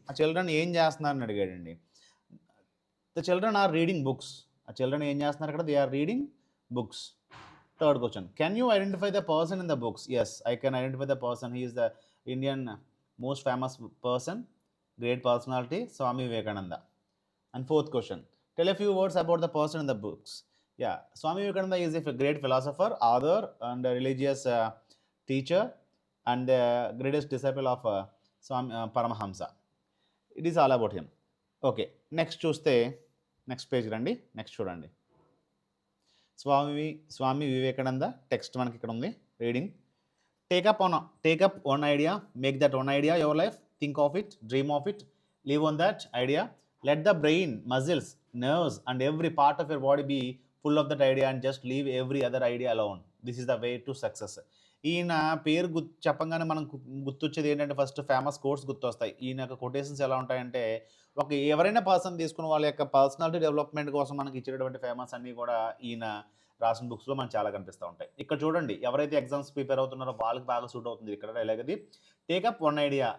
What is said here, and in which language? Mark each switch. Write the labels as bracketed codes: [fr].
[te] ఆ చిల్డ్రన్ ఏం చేస్తున్నారని అడిగాడండి. [en] The children are reading books. [te] ఆ చిల్డ్రన్ ఏం చేస్తున్నారు అక్కడ? [en] They are reading books. Third question, can you identify the person in the books? Yes, I can identify the person. He is the Indian most famous person, great personality, Swami Vivekananda. And fourth question, tell a few words about the person in the books. Yeah, Swami Vivekananda is a great philosopher, author, and a religious teacher, and the greatest disciple of Swami Paramahamsa. It is all about him. [te] Okay, next చూస్తే next page రండి. Next చూడండి. Swami Vivekananda text మనకి ఇక్కడ ఉంది. [en] Reading. Take up one idea, make that one idea your life, think of it, dream of it, live on that idea. Let the brain, muscles, nerves and every part of your body be full of that idea and just leave every other idea alone. This is the way to success. [te] ఈయన పేరు చెప్పంగానే మనం గుర్తొచ్చేది ఏంటంటే first famous quotes గుర్తొస్తాయి. ఈయన యొక్క quotations ఎలా ఉంటాయంటే, ఎవరైనా పర్సన్ తీసుకుని వాళ్ళ యొక్క పర్సనాలిటీ డెవలప్మెంట్ కోసం మనకి ఇచ్చేటటువంటి ఫేమస్ అన్నీ కూడా ఈయన రాసిన బుక్స్లో మనకు చాలా కనిపిస్తూ ఉంటాయి. ఇక్కడ చూడండి, ఎవరైతే ఎగ్జామ్స్ ప్రిపేర్ అవుతున్నారో వాళ్ళకి బాగా సూట్ అవుతుంది ఇక్కడ డైలాగ్. [en] Take up one idea.